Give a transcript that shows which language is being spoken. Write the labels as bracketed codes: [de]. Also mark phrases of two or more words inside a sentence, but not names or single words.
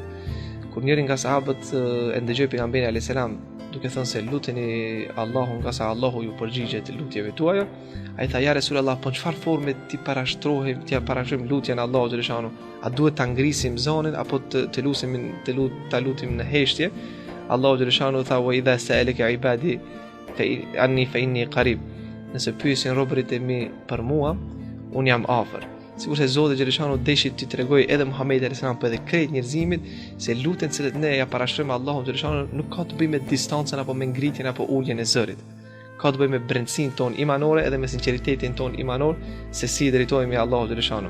[sq] Kur njëri nga sahabët e ndëgjoi pejgamberin [ar] عليه السلام [sq] duke thënë se luteni Allahun nga sa Allahu ju përgjigjet lutjeve tuaja, ai tha [ar] يا رسول الله, [sq] po në çfarë forme ti parashtrojmë lutjen Allahu xhaleshanu? A duhet ta ngrisim zonin apo të lutim në heshtje? Allahu xhaleshanu tha [ar] وإذا سألك عبادي فإني قريب. [sq] Nëse pyesin robërit e mi për mua, unë jam afër. Sigurisht Zoti xhaleshanu deshi t'i tregoj edhe Muhamedit [ar] عليه السلام, [sq] po edhe krejt njerëzimit se lutjen që ne ja parashtrojmë Allahun xhaleshanu nuk ka të bëjë me distancën apo me ngritjen apo uljen e zërit. Ka të bëjë me brendësinë tonë imanore edhe me sinqeritetin tonë imanor se si drejtohemi Allahut xhaleshanu.